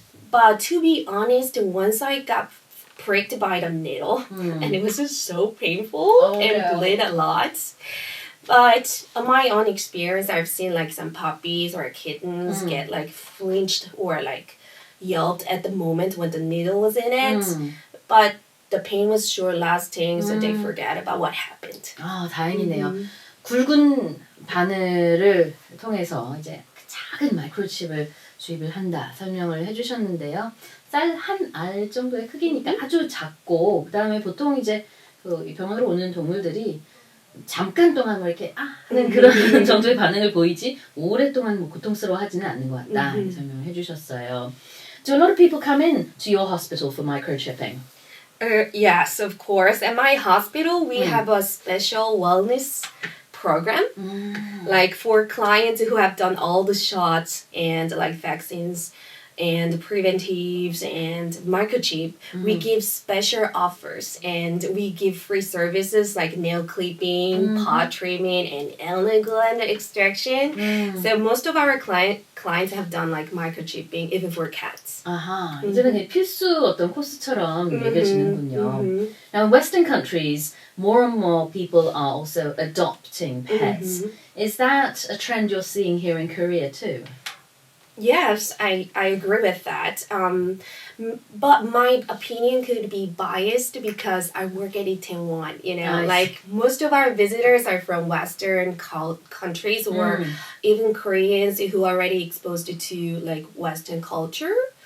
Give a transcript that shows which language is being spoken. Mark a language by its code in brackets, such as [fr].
[en] But to be honest, once I got pricked by the needle, and it was just so painful and bled a lot. But on my own experience, I've seen like some puppies or kittens get like flinched or like yelped at the moment when the needle was in it. But the pain was short lasting, so they forget about what happened. [ko] 아, 다행이네요. 굵은 바늘을 통해서 이제 작은 마이크로칩을 주입을 한다 설명을 해주셨는데요. 쌀 한 알 정도의 크기니까 아주 작고, 그다음에 보통 이제 그 병원으로 오는 동물들이 잠깐 동안 뭐 이렇게 하는 그런 정도의 반응을 보이지 오랫동안 뭐 고통스러워하지는 않는 것 같다 설명을 해주셨어요. [en] Do a lot of people come in to your hospital for microchipping? Yes, of course. At my hospital, we have a special wellness program, like for clients who have done all the shots and like vaccines and preventives and microchip. We give special offers, and we give free services like nail clipping, paw trimming, and alien gland extraction. So most of our clients have done like microchipping, even for cats. [ko] 아하, 이제는 그냥 필수 어떤 코스처럼 여겨지는군요. [en] Now, in Western countries, more and more people are also adopting pets. Is that a trend you're seeing here in Korea too? Yes, I agree with that. But my opinion could be biased because I work at Itaewon, you know, like most of our visitors are from Western countries or even Koreans who are already exposed to like Western culture.